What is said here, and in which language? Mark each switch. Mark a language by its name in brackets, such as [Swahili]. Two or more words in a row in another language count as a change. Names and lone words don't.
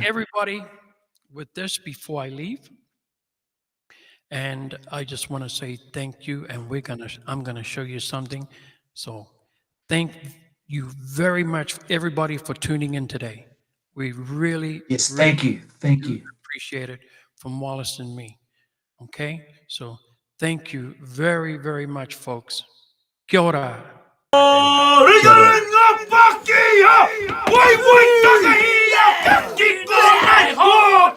[English] everybody with this before I leave. And I just want to say thank you, and I'm gonna show you something. So thank you very much, everybody, for tuning in today. We really, Yes, really thank do you. appreciate it from Wallace and me. Okay? So thank you very, very much, folks. [Māori] Kia ora. Kia ora. Wai wai takahi a kaki ko mai ho!